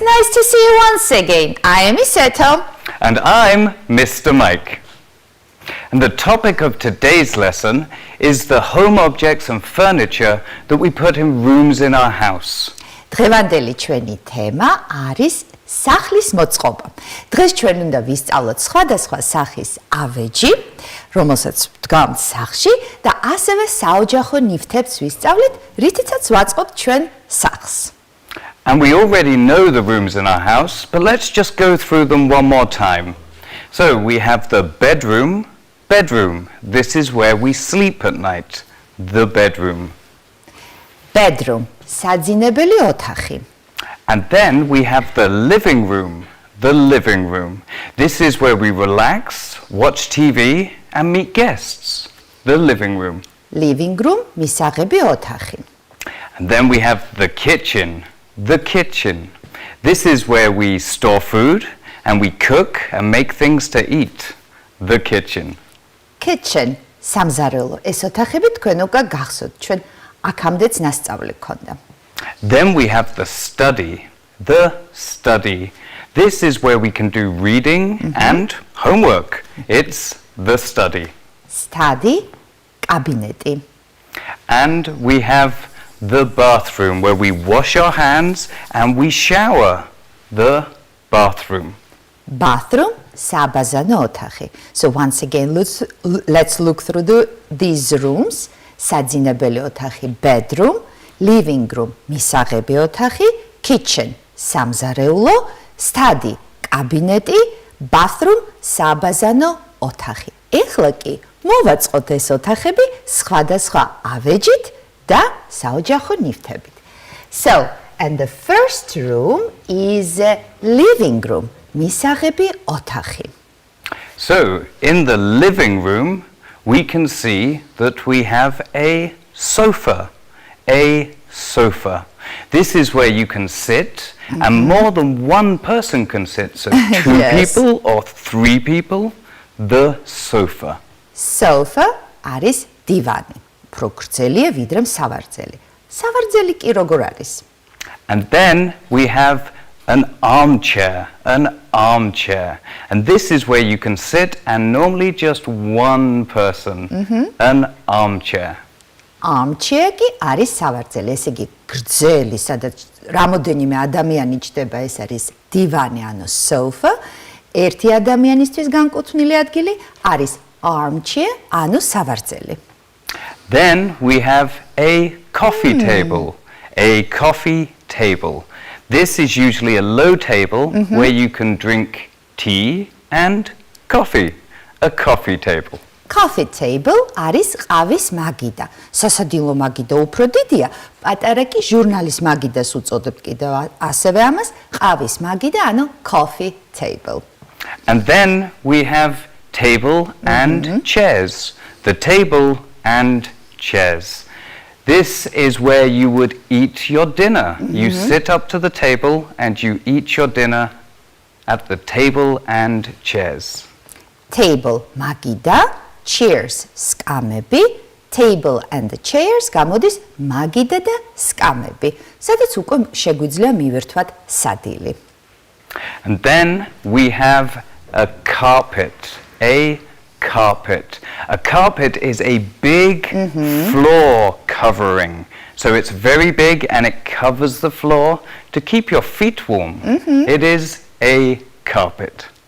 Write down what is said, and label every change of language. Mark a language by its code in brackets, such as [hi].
[en] Nice to see you once again. I am Iseto. And I'm Mr. Mike. And the topic of today's lesson is the home objects and furniture that we put in rooms in our house. [ka] დღევანდელი ჩვენი თემა არის სახლის მოწყობა. დღეს ჩვენ უნდა ვისწავლოთ სხვადასხვა სახის ავეჯი, რომელსაც ვდგამთ სახლში და ასევე საოჯახო ნივთებს ვისწავლეთ, რითიცაც ვაწყობთ ჩვენ სახლს. [en] And we already know the rooms in our house, but let's just go through them one more time. So we have the bedroom. This is where we sleep at night. The bedroom. [ka] Bedroom. საძინებელი ოთახი. [en] And then we have the living room. The living room. This is where we relax, watch TV, and meet guests. The living room. [ka] Living room. მისაღები ოთახი. [en] And then we have the kitchen. The kitchen. This is where we store food and we cook and make things to eat. The kitchen. Kitchen. [ka] სამზარეულო. ეს ოთახები თქვენ უკვე გახსოვთ. ჩვენ აქამდეც ნასწავლი გქონდა. [en] Then we have the study. The study. This is where we can do reading and homework. It's the study. [ka] Study. კაბინეტი. [en] And we have the bathroom where we wash our hands and we shower. The bathroom. [ka] Bathroom. საბაზანო ოთახი. [en] So once again, let's look through these rooms. [ka] საძინებელი ოთახი, bedroom, living room, მისაღები ოთახი, kitchen, სამზარეულო, study, კაბინეტი, bathroom, საბაზანო ოთახი. ეხლა კი მოვაწყოთ ეს ოთახები სხვადასხვა ავეჯით და საოჯახო ნივთებით. [en] So, and the first room is living room. [ka] მისაღები ოთახი. [en] So, in the living room, we can see that we have a sofa. A sofa. This is where you can sit, and more than one person can sit. So, two people or three people, the sofa. [ka] Sofa არის დივანი. უფრო გრძელია ვიდრე სავარძელი. სავარძელი კი როგორ არის? [en] And then we have an armchair. And this is where you can sit and normally just one person. An armchair. [ka] Armchair კი არის სავარძელი, ესე იგი გრძელი, სადაც რამოდენიმე ადამიანი ჩდება, ეს არის დივანი ანუ sofa. ერთი ადამიანისთვის განკუთვნილი ადგილი არის armchair ანუ სავარძელი. [en] Then we have a coffee table. A coffee table. This is usually a low table where you can drink tea and coffee. A coffee table. [ka] Coffee table არის ყავის მაგიდა. სასადილო მაგიდა უფრო დიდია, პატარა კი ჟურნალის მაგიდას უწოდებთ კიდევ ასევე ამას, ყავის მაგიდა ანუ coffee table. [en] And then we have table and chairs. The table and chairs. This is where you would eat your dinner. You sit up to the table and you eat your dinner at the table and chairs. [ka] Table მაგიდა, chairs სკამები, [en] table and the chairs [ka] გამოდის მაგიდა და სკამები, სადაც უკვე შეგვიძლია მივერთვათ სადილი. [en] And then we have a carpet. A carpet. A carpet is a big floor covering. So it's very big and it covers the floor to keep your feet warm. It is a carpet.